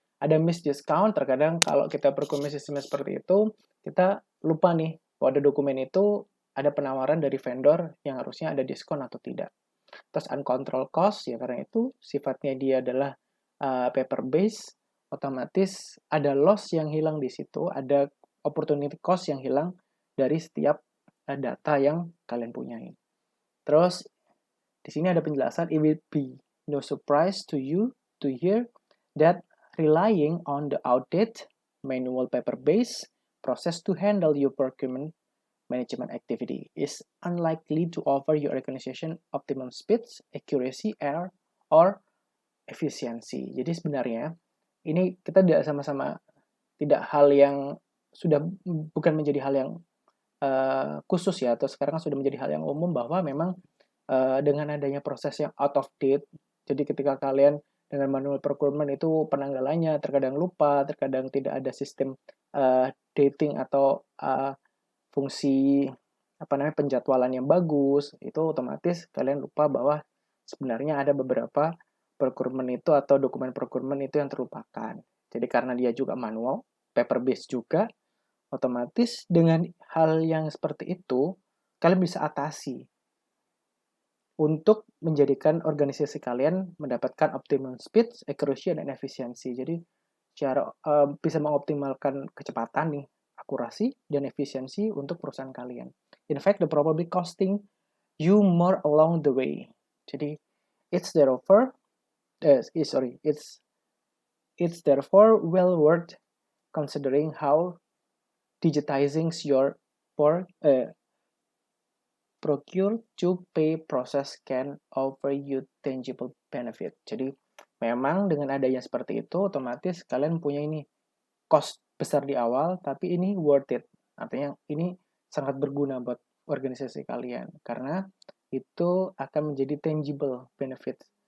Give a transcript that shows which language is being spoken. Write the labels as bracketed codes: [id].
[id] Ada miss discount, terkadang kalau kita procurement sistemnya seperti itu, kita lupa nih bahwa ada dokumen itu ada penawaran dari vendor yang harusnya ada diskon atau tidak. Terus uncontrolled cost, ya karena itu sifatnya dia adalah paper base, otomatis ada loss yang hilang di situ, ada opportunity cost yang hilang dari setiap data yang kalian punyai. Terus di sini ada penjelasan, [en] it will be no surprise to you to hear that relying on the outdated manual paper-based process to handle your procurement management activity is unlikely to offer your organization optimum speed, accuracy, error, or efisiensi. [id] Jadi sebenarnya ini kita tidak sama-sama, tidak hal yang sudah bukan menjadi hal yang khusus ya, atau sekarang sudah menjadi hal yang umum bahwa memang dengan adanya proses yang out of date, jadi ketika kalian dengan manual procurement itu penanggalannya terkadang lupa, terkadang tidak ada sistem dating atau fungsi penjadwalan yang bagus, itu otomatis kalian lupa bahwa sebenarnya ada beberapa procurement itu atau dokumen procurement itu yang terlupakan. Jadi karena dia juga manual, paper based juga, otomatis dengan hal yang seperti itu, kalian bisa atasi untuk menjadikan organisasi kalian mendapatkan optimum speed, accuracy, dan efisiensi. Jadi cara bisa mengoptimalkan kecepatan nih, akurasi, dan efisiensi untuk perusahaan kalian. [en] In fact, the probably costing you more along the way. Jadi, it's therefore, it's therefore well worth considering how digitizing your procure to pay process can offer you tangible benefit. [id] Jadi memang dengan adanya seperti itu otomatis kalian punya ini cost besar di awal tapi ini worth it. Artinya ini sangat berguna buat organisasi kalian karena itu akan menjadi tangible benefit.